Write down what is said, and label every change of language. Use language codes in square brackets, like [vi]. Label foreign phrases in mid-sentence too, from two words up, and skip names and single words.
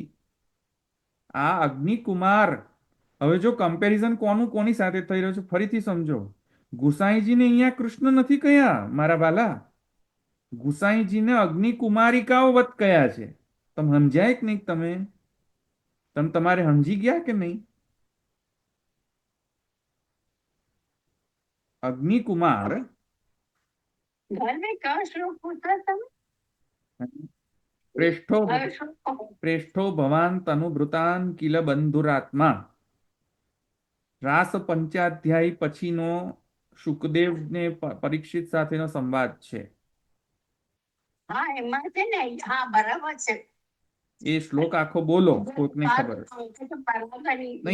[gu] આ અગ્નિકુમાર, હવે જો કમ્પેરિઝન કોનું કોની સાથે થઈ રહ્યું છે ફરીથી સમજો. ગુસાઈજીને અહીંયા કૃષ્ણ નથી કયા મારા વાલા, ગુસાઈજીને અગ્નિકુમારિકાઓ વત કયા છે. તમે સમજાય કે નહીં? તમે તમારે સમજી ગયા કે નહીં? [sa] अग्निकुमार प्रेष्ठो भवान तनुभृतान किल बंधुरात्मा. [gu] રાસ પંચાધ્યાય પછીનો શુકદેવ ને પરીક્ષિત સાથેનો સંવાદ છે. હા, એમાં છે ને, હા બરાબર છે. એ શ્લોક આખો બોલો, કોઈકને ખબર નહીં.